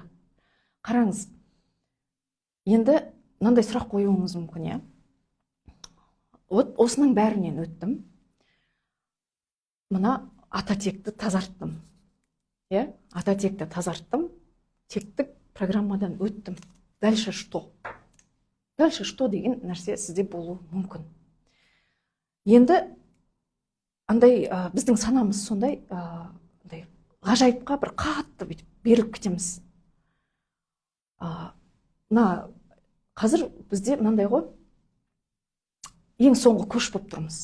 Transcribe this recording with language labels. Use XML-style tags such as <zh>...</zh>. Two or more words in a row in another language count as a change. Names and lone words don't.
<kk>Қараңыз, енді мынандай сұрақ қоюыңыз мүмкін, иә? Осының бәрінен өттім. Мына ата текті тазарттым. Иә? Ата текті тазарттым, тектік программадан өттім.</kk> <ru>Дальше что? Дальше что</ru> <kk>деген нәрсе сізде болу мүмкін. Енді андай біздің санамыз сондай ғажайыпқа бір қатты беріліп кетеміз. Қазір бізде мынандай ғой, ең соңғы көш болып тұрмыз.</kk>